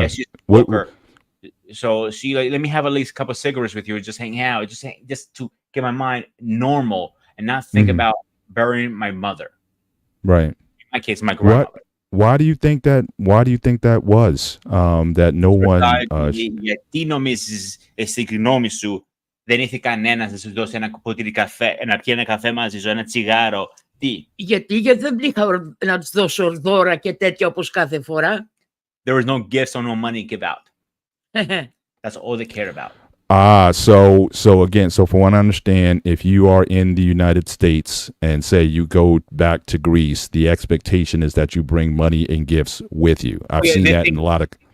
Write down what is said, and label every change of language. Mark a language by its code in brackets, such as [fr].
[en] Yeah, she's a smoker. So she let me have at least a couple of cigarettes with you, just hang out, just to get my mind normal and not think about burying my mother. Right. In my case, my grandmother. Why do you think that? Why do you think that was? That no one. [el] Γιατί νομίζεις εσύ γνώμη σου δεν ήρθε κανένας να σου δώσει ένα ποτήρι καφέ, να πιει ένα καφέ μαζί σου, ένα τσιγάρο? Τι? Γιατί δεν είχα να τους δώσω δώρα και τέτοια όπως κάθε φορά. [en] There was no gifts or no money give out. That's all they cared about. So again, from what I understand, if you are in the United States and say you go back to Greece, the expectation is that you bring money and gifts with you. I've seen that in a lot of.